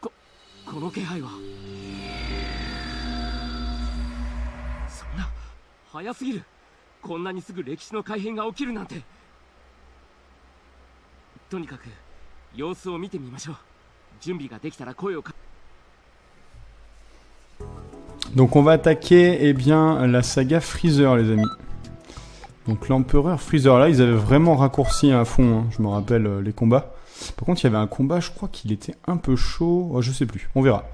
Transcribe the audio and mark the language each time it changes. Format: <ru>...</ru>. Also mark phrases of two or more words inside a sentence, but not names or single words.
<ja>この気配は。そんな早すぎる。こんなにすぐ歴史の改変が起きるなんて。とにかく様子を見てみましょう。準備ができたら声をか。</ja> <fr>Donc on va attaquer eh bien la saga Freezer, les amis. Donc l'empereur Freezer, là ils avaient vraiment raccourci à fond, hein. Je me rappelle les combats. Par contre il y avait un combat, je crois qu'il était un peu chaud, oh, je sais plus, on verra.</fr>